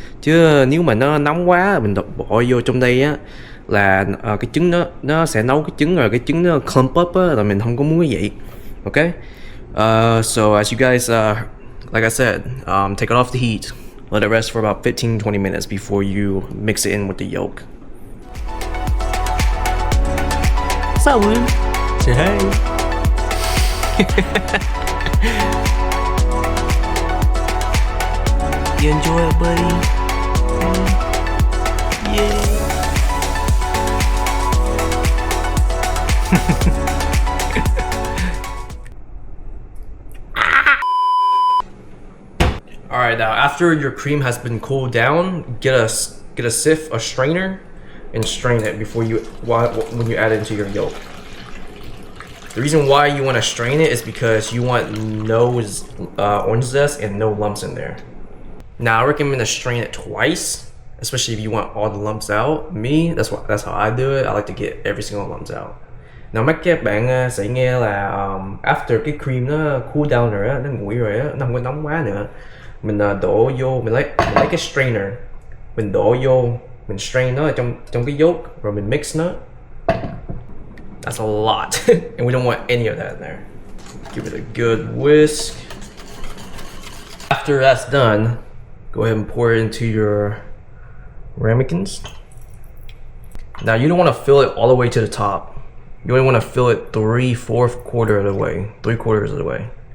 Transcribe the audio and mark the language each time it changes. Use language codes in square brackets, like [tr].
[vi] Chứ nếu mà nó nóng quá mình bỏ vô trong đây á là cái trứng nó sẽ nấu cái trứng rồi cái trứng nó clump up á, là mình không có muốn cái vậy. [en] Okay? So as you guys like I said, take it off the heat, let it rest for about 15-20 minutes before you mix it in with the yolk. Sao Will? Say hey. You enjoy it, buddy? Yeah. Alright, now after your cream has been cooled down, get a sieve, a strainer, and strain it before when you add it into your yolk. The reason why you want to strain it is because you want no orange zest and no lumps in there. Now I recommend to strain it twice, especially if you want all the lumps out. Me, that's how I do it. I like to get every single lumps out. [vi] Now mấy các bạn sẽ nghe là after cái cream nó cool down rồi á, nó nguội rồi á, nó không có nóng quá nữa, mình đổ vô, mình lấy cái strainer, mình đổ vô, mình strain nó ở trong cái yolk rồi mình mix nó. [en] That's a lot and we don't want any of that in there. Give it a good whisk. After that's done, go ahead and pour it into your ramekins. Now you don't want to fill it all the way to the top. You only want to fill it 3/4 quarter of the way, 3/4 of the way.